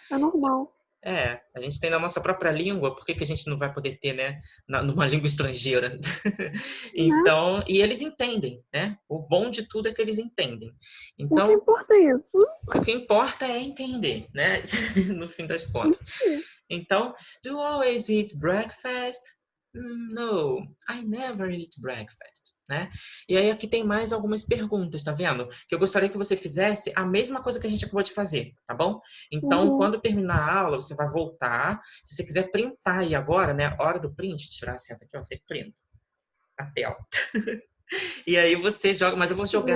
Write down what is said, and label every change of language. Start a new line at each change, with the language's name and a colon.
Portuguese: É normal. A gente tem na nossa própria língua, por que que a gente não vai poder ter, né, numa língua estrangeira? Né? Então, e eles entendem, né? O bom de tudo é que eles entendem. O que Então, importa é isso. o que importa é entender, né? No fim das contas. Isso aí.
English: Então, do you always eat breakfast? No, I never eat breakfast, né?
Portuguese: E aí aqui tem mais algumas perguntas, tá vendo? Que eu gostaria que você fizesse a mesma coisa que a gente acabou de fazer, tá bom? Então, Uhum. quando terminar a aula, você vai voltar. Se você quiser printar aí agora, né? Hora do print, tirar a seta aqui, ó, você printa a tela. E aí você joga, mas eu vou jogar